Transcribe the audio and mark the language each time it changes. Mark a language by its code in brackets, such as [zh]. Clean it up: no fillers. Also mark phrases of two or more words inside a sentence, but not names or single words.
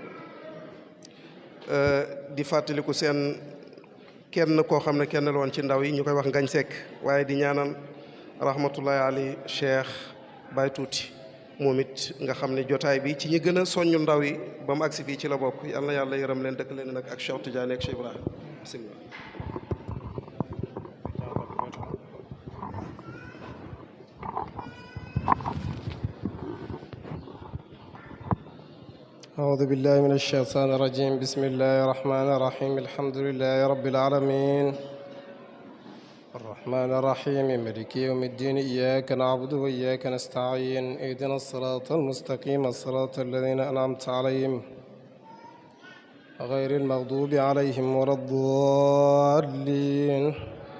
[wo] di fàttaliku seen kenn koo xam ne kenn la woon ci ndaw yi ñu koy wax Ngañ Seck waaye di ñaanal [ar] رحمة الله علي [wo] Cheikh Baye Tuuti moom it nga xam ne jotaay bi ci ñi gën a soññu ndaw yi ba mu agsi fii ci la bokk yal na yàlla yërëm leen dëkk leen nag ak Cheikh Tidiane ak Cheikh Ibrahima bismillah. [ar] أعوذ بالله من الشيطان الرجيم بسم الله الرحمن الرحيم الحمد لله رب العالمين الرحمن الرحيم مالك يوم الدين إياك نعبد وإياك نستعين اهدنا الصراط المستقيم الصراط الذين أنعمت عليهم غير المغضوب عليهم ولا الضالين